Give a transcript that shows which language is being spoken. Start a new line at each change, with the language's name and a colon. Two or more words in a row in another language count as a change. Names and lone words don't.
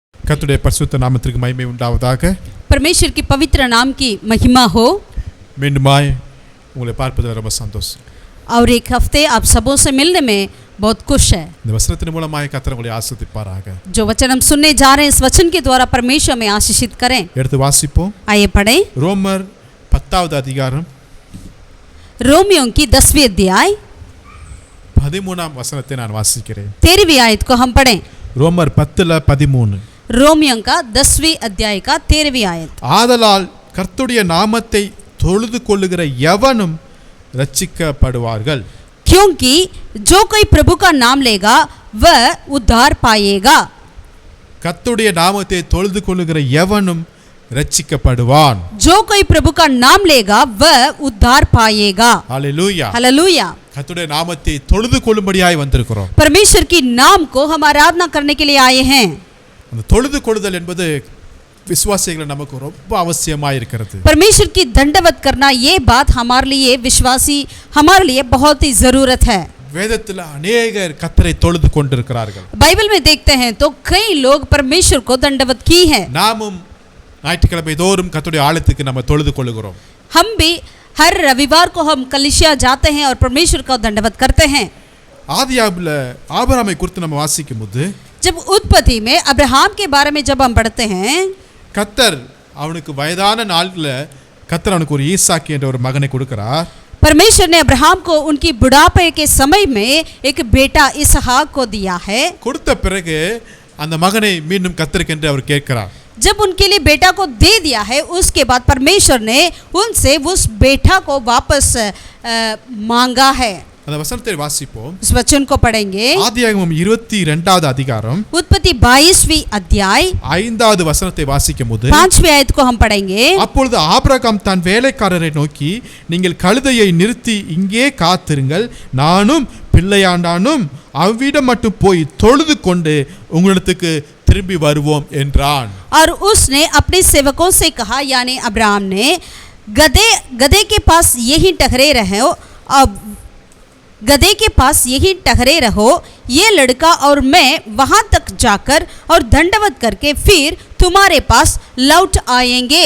Tamil: கர்த்தருடைய பரிசுத்த நாமத்திற்கு மகிமை உண்டாவதாக.
Hindi: परमेश्वर की पवित्र नाम की महिमा हो.
Tamil: மீண்டுமாய் உங்களை பார்ப்பதில் ரொம்ப சந்தோஷம்.
Hindi: और एक हफ्ते आप सबों से मिलने में बहुत खुश है.
Tamil: இந்த வசனத்தின் மூலமாய் கர்த்தர் உங்களை ஆசீர்வதிப்பாராக.
Hindi: जो वचन हम सुनने जा रहे हैं, इस वचन के द्वारा परमेश्वर में आशीषित करें.
Tamil: எடுத்து வாசிப்போம்.
Hindi: आइए पढ़ें.
Tamil: ரோமர் 10வது அதிகாரம்
Hindi: रोमियों की 10वीं अध्याय
Tamil: 13ஆம் வசனத்தை நான் வாசிக்கிறேன்.
Hindi: 13वीं आयत को हम पढ़ें.
Tamil: ரோமர் 10:13.
Hindi: रोमियों का 10वीं अध्याय का 13वीं आयत.
Tamil: ஆதலால் கர்த்தருடைய நாமத்தை தொழுது கொள்ளுகிற எவனும் ரட்சிக்கப்படுவார்கள்.
Hindi: क्योंकि जो कोई प्रभु का नाम लेगा वह उद्धार पाएगा.
Tamil: கர்த்தருடைய நாமத்தை தொழுது கொள்ளுகிற எவனும் ரட்சிக்கப்படுவான்.
Hindi: जो कोई प्रभु का नाम लेगा वह उद्धार पाएगा. हालेलुया. हालेलुया.
Tamil: கர்த்தருடைய நாமத்தை தொழுது கொள்ளும்படியாய் வந்திருக்கிறோம்.
Hindi: परमेश्वर की नाम को हम आराधना करने के लिए आए हैं.
Tamil: அந்த தொழுது கொள்ளுதல் என்பது விசுவாசிகள் நமக்கு ரொம்ப அவசியமாய் இருக்கிறது.
Hindi: परमेश्वर की दंडवत करना, ये बात हमारे लिए विश्वासी हमारे लिए बहुत ही जरूरत है.
Tamil: வேதத்தில் अनेகர் கர்த்தரை தொழுது கொண்டிருக்கிறார்கள்.
Hindi: बाइबल में देखते हैं तो कई लोग परमेश्वर को दंडवत की है.
Tamil: நாமும் ஞாயிற்றுக்கிழமை தோறும் கர்த்தருடைய ஆலயத்துக்கு நம்ம தொழுது கொள்ளுகிறோம்.
Hindi: हम भी हर रविवार को हम कलीसिया जाते हैं और परमेश्वर को दंडवत करते हैं.
Tamil: ஆதியாகமத்துல ஆபிரகாமை குறித்து நம்ம வாசிக்கும்போது,
Hindi: जब उत्पत्ति में अब्राहम के बारे में जब हम पढ़ते हैं,
Tamil: கர்த்தர் அவனுக்கு வயதான நாள்ல கர்த்தர் அவனுக்கு ஒரு ஈசாக்கு என்ற ஒரு மகனை கொடுக்கிறார்.
Hindi: परमेश्वर ने अब्राहम को उनकी बुढ़ापे के समय में एक बेटा इसहाक को दिया है.
Tamil: கொடுத்த பிறகு அந்த மகனை மீண்டும் கர்த்தருக்கென்று அவர் கேட்கிறார்.
Hindi: जब उनके लिए बेटा को दे दिया है, उसके बाद परमेश्वर ने उनसे उस बेटा को वापस मांगा है.
Tamil: அந்த वचनத்தை வாசிப்போம்.
Hindi: इस वचन को पढ़ेंगे.
Tamil: ஆதியாகமம் 22வது அதிகாரம்
Hindi: उत्पत्ति 22वीं अध्याय
Tamil: 5வது வசனத்தை வாசிக்கும்போது,
Hindi: 5वीं आयत को हम पढ़ेंगे.
Tamil: அப்பொழுது ஆபிரகாம் தன் வேலைக்காரரை நோக்கி, நீங்கள் கழுதையை நிறுத்தி இங்கே காத்திருங்கள், நானும் பிள்ளையாண்டானும் அவ்விடம் மட்டும் போய் தொழுது கொண்டு உங்களிடத்துக்கு திரும்பி வருவோம் என்றான்.
Hindi: और उसने अपने सेवकों से कहा, यानी अब्राहम ने, गधे के पास यही टहरे रहो, अब गधे के पास यही टहरे रहो, ये लड़का और मैं वहां तक जाकर और दंडवत करके फिर तुम्हारे पास लौट आएंगे.